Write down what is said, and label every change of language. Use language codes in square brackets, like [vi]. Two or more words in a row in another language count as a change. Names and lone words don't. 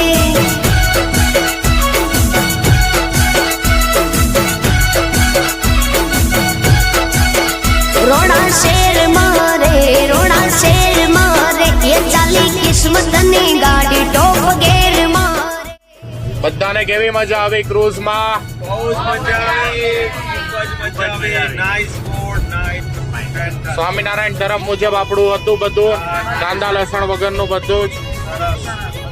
[bgc] रोड़ा शेर मारे ये चाली किस्मत ने गाड़ी [en] top gear [bgc] मारे। [gu] બધાને કેવી મજા આવી ક્રૂઝ માં? બહુ જ મજા આવી, ખૂબ જ મજા આવી. [en] nice food, nice. [gu] સ્વામિનારાયણ ધર્મ મુજબ આપણું હતું બધું, કાંદા લસણ વગરનું બધું જ. સરસ.